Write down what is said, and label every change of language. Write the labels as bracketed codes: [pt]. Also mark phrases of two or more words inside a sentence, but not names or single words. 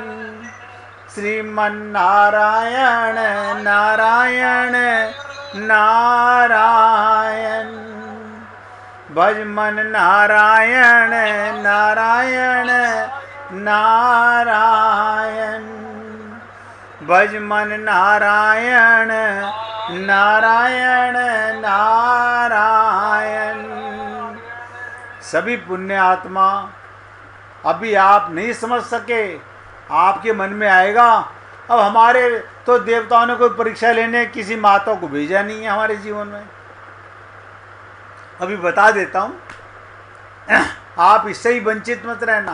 [hi] श्रीमन्नारायण नारायण नारायण। भज मन नारायण नारायण नारायण। भज मन नारायण नारायण नारायण। सभी पुण्य आत्मा अभी आप नहीं समझ सके, आपके मन में आएगा। अब हमारे तो देवताओं ने कोई परीक्षा लेने किसी माता को भेजा नहीं है हमारे जीवन में। अभी बता देता हूँ, आप इससे ही वंचित मत रहना।